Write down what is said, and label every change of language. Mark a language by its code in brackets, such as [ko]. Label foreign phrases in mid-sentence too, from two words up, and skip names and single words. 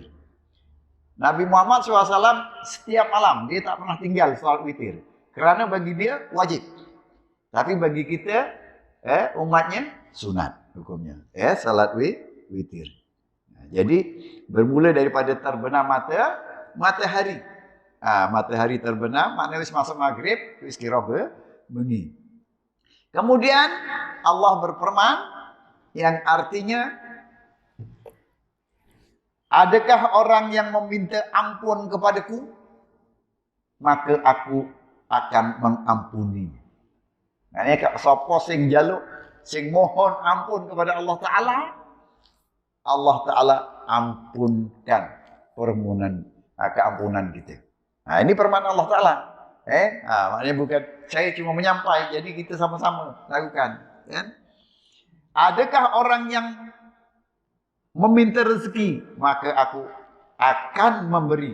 [ms] Nabi Muhammad SAW setiap malam dia tak pernah tinggal salat witir. Kerana bagi dia wajib. Tapi bagi kita umatnya sunat hukumnya. Salat witir. Jadi bermula daripada terbenam matahari. Matahari terbenam, maknanya wis masuk maghrib, [jv] wis kira bengi. [ms] Kemudian Allah berfirman yang artinya, adakah orang yang meminta ampun kepadaku, maka aku akan mengampuni. Maknanya [jv] sapa sing njaluk, sing [ms] mohon ampun kepada Allah Ta'ala, Allah Ta'ala ampunkan keampunan kita. Ini firman Allah Ta'ala. Maknanya bukan saya cuma menyampai, jadi kita sama-sama lakukan. Adakah orang yang meminta rezeki, maka aku akan memberi.